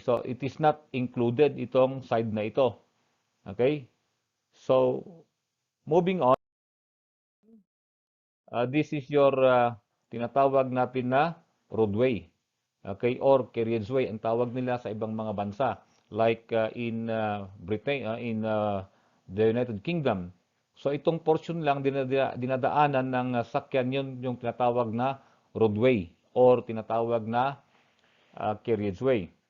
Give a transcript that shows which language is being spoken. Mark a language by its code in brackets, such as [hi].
[en] So, it is not included [tl] itong side na ito. [en] Okay? So, moving on, this is your [tl] tinatawag natin na [en] roadway. Okay? [tl] Or carriageway, ang tawag nila sa ibang mga bansa. [en] Like in Britain, in the United Kingdom. [tl] So, itong portion lang dinadaanan ng sakyan yun yung tinatawag na roadway or tinatawag na carriageway.